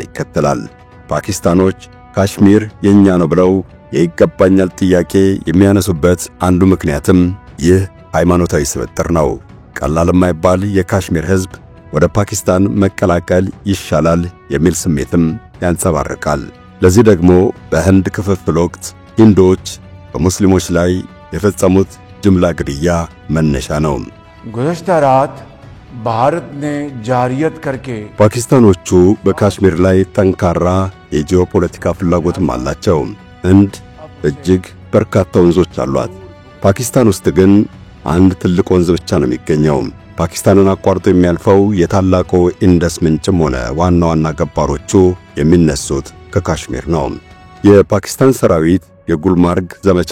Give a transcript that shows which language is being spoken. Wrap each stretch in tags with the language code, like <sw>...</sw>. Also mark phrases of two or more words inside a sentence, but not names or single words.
<am>ይከተላል። ፓኪስታኖች ካሽሚር የኛ ነው ብለው የይገባኛል ጥያቄ የሚያነሱበት አንዱ ምክንያትም ይህ ሃይማኖታዊ ስብጥር ነው። ቀላል የማይባል የካሽሚር ህዝብ ወደ ፓኪስታን መቀላቀል ይሻላል የሚል ስሜትም ያንጸባርቃል። ለዚህ ደግሞ በህንድ ክፍፍል ወቅት ሂንዶች በሙስሊሞች ላይ የፈጸሙት ጅምላ ግድያ መነሻ ነው።</am> <ur>गुज़श्ता रात भारत ने जारियत करके</ur> <am>ፓኪስታኖቹ በካሽሚር ላይ ጠንካራ የጂኦፖለቲካ ፍላጎትም አላቸው። ህንድ እጅግ በርካታ ወንዞች አሏት። ፓኪስታን ውስጥ ግን አንድ ትልቅ ወንዝ ብቻ ነው የሚገኘው። ፓኪስታንን አቋርጦ የሚያልፈው የታላቁ ኢንደስ ምንጭም ሆነ ዋና ዋና ገባሮቹ የሚነሱት ከካሽሚር ነው። የፓኪስታን ሰራዊት የጉልማርግ ዘመቻ</am>